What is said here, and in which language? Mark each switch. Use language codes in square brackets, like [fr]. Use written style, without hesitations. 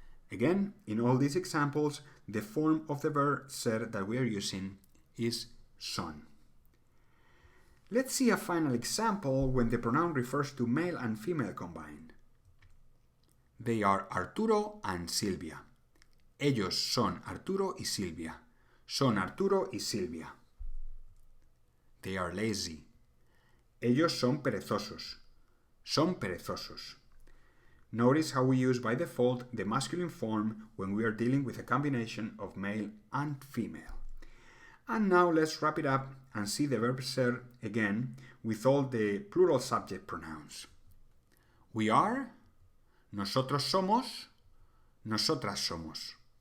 [en] Again, in all these examples, the form of the verb ser that we are using is son. Let's see a final example when the pronoun refers to male and female combined. They are Arturo and Silvia. [es] Ellos son Arturo y Silvia. Son Arturo y Silvia. [en] They are lazy. [es] Ellos son perezosos. Son perezosos. [en] Notice how we use by default the masculine form when we are dealing with a combination of male and female. And now let's wrap it up and see the verb ser again with all the plural subject pronouns. We are, [es] nosotros somos, nosotras somos.